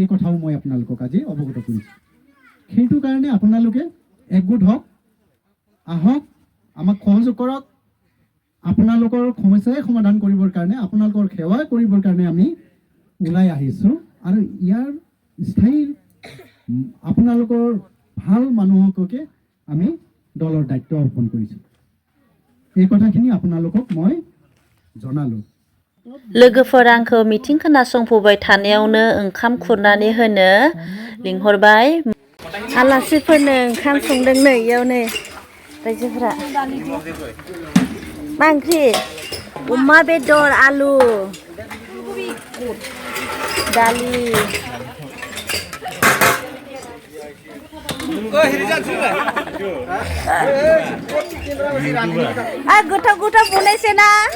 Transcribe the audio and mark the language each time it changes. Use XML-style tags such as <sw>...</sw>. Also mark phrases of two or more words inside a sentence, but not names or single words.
<as>কথাও মই আপোনালোকক আজি অৱগত কৰিছোঁ সেইটো কাৰণে আপোনালোকে একগোট হওক আহক আমাক সহযোগ কৰক আপোনালোকৰ সমস্যাই সমাধান কৰিবৰ কাৰণে আপোনালোকৰ সেৱা কৰিবৰ কাৰণে আমি ওলাই আহিছোঁ আৰু ইয়াৰ স্থায়ী আপোনালোকৰ ভাল মানুহককে আমি দলৰ দায়িত্ব অৰ্পণ কৰিছোঁ এই কথাখিনি আপোনালোকক মই জনালোঁ</as> <brx>लोगोफोर आंखौ मिथिं खोनासंफैबाय थानायावनो ओंखाम खुरनानै होनो लिंहरबाय आलासिफोरनो ओंखाम संदों नै इयावनो रायजोफोरा मा ओंख्रि अमा बेदर आलु दालि गोथाव गोथाव बनायसै ना</brx>